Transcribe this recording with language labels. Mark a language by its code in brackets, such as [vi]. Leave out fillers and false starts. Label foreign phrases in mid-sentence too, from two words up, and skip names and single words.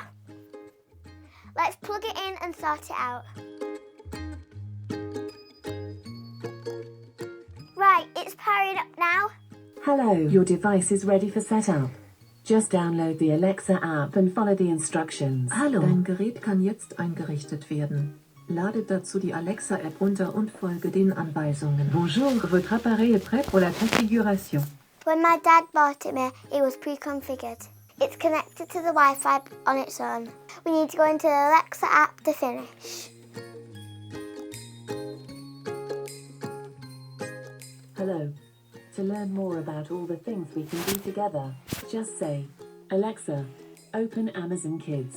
[en] Let's plug it in and sort it out. Right, it's powered up now. Hello, your device is ready for setup. Just download the Alexa app and follow the instructions. [de] Hallo, dein Gerät kann jetzt eingerichtet werden. Lade dazu die Alexa-App runter und folge den Anweisungen. [fr] Bonjour, votre appareil est prêt pour la configuration. [en] When my dad bought it me, it was pre-configured. It's connected to the Wi-Fi on its own. We need to go into the Alexa app to finish. Hello. To learn more about all the things we can do together, just say, Alexa, open Amazon Kids.